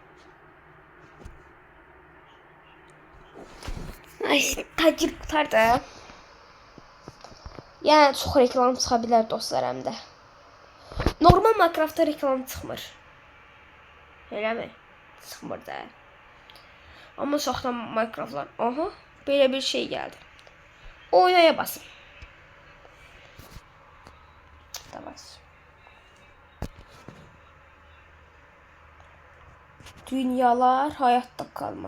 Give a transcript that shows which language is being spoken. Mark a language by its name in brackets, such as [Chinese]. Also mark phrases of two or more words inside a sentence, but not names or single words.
[Azerbaijani] Ay, tacir qutardı. Yəni çox reklam çıxa bilər dostlar həm də. Normal Minecraftda reklam çıxmır. Eləmi? Çıxmır da. Ama saxta Minecraft'lar. [Turkish] Aha, böyle bir şey geldi. Oynaya basın. Tamam. Dünyalar hayatta kalma.